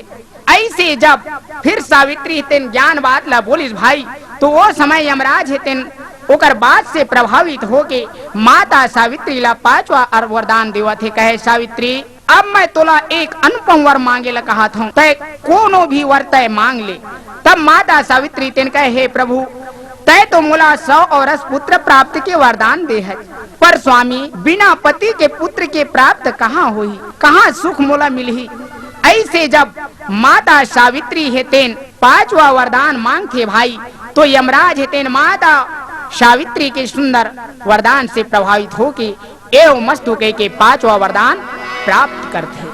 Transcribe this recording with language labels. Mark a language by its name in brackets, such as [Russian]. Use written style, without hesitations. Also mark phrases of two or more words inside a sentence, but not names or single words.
[Chhattisgarhi] ऐसे जब फिर सावित्री तेन ज्ञान बात ला बोलिस भाई तो वो समय यमराज तेन ओकर बात से प्रभावित होके माता सावित्री ला 5वां वरदान देवत है। कहे सावित्री अब मैं तोला एक अनुपम वर मांगे ला कहा था, तय कोनो भी वर तय मांग ले। तब माता सावित्री तेन कहे हे प्रभु तय तो मोला 100 औरस पुत्र प्राप्त के वरदान दे है, पर स्वामी बिना पति के पुत्र के प्राप्त कहाँ होई, कहाँ सुख मोला मिलही। ऐसे जब माता सावित्री हेतेन 5वां वरदान मांगते भाई तो यमराज हेतेन माता सावित्री के सुंदर वरदान से प्रभावित होके एवं मस्त होके के 5वां वरदान प्राप्त करते।